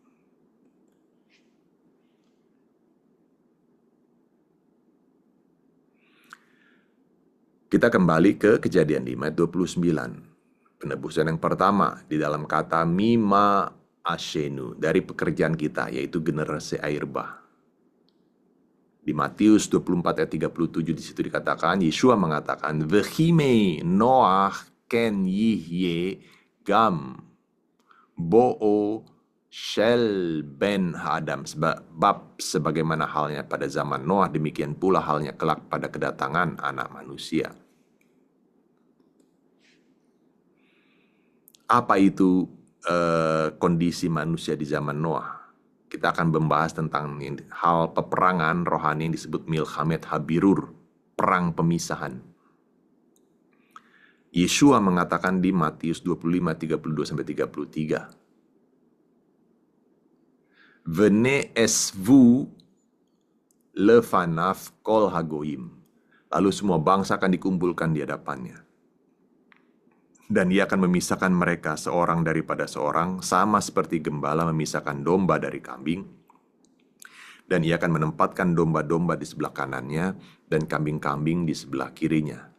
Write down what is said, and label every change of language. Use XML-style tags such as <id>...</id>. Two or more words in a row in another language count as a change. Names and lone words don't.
<id>Kita kembali ke Kejadian 5 ayat 29. Penebusan yang pertama di dalam kata Mima Ashenu, dari pekerjaan kita, yaitu generasi air bah. Di Matius 24 ayat 37 di situ dikatakan, Yeshua mengatakan,</id> <he>וכימי נח כן יהיה גם בואו של בן אדם.</he> <id>Sebab sebagaimana halnya pada zaman Noah, demikian pula halnya kelak pada kedatangan anak manusia. Apa itu kondisi manusia di zaman Noah? Kita akan membahas tentang hal peperangan rohani yang disebut</id> <he>מלחמת הבירור,</he> <id>perang pemisahan. Yeshua mengatakan di Matius 25, 32-33.</id> <he>ונאספו לפניו כל הגוים.</he> <id>Lalu semua bangsa akan dikumpulkan di hadapannya. Dan ia akan memisahkan mereka seorang daripada seorang, sama seperti gembala memisahkan domba dari kambing. Dan ia akan menempatkan domba-domba di sebelah kanannya dan kambing-kambing di sebelah kirinya.</id>